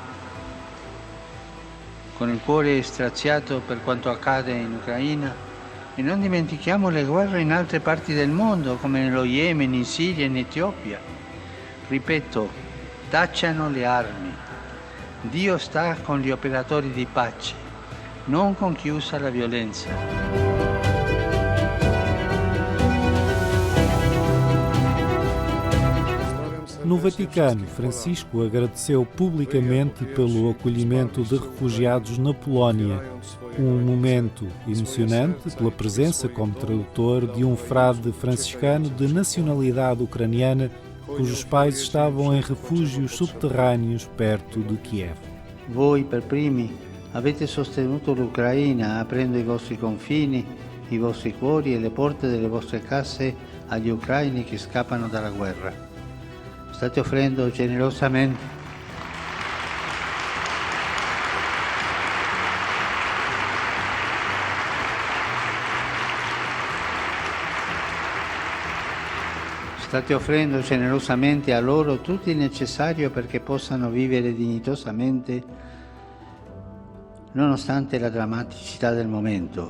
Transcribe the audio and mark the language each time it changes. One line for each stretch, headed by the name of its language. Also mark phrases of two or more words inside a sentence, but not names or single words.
Italian: Con il cuore straziato per quanto accade in Ucraina e non dimentichiamo le guerre in altre parti del mondo come nello Yemen, in Siria e in Etiopia. Ripeto, tacciano le armi. Dio sta con gli operatori di pace, non con chi usa la violenza.
Portuguese: No Vaticano, Francisco agradeceu publicamente pelo acolhimento de refugiados na Polónia. Um momento emocionante pela presença como tradutor de um frade franciscano de nacionalidade ucraniana, cujos pais estavam em refúgios subterrâneos perto de Kiev.
Italian: Voi per primi avete sostenuto l'Ucraina aprendo i vostri confini, i vostri cuori e le porte delle vostre case agli ucraini che scappano dalla guerra. State offrendo generosamente a loro tutto il necessario perché possano vivere dignitosamente nonostante la drammaticità del momento.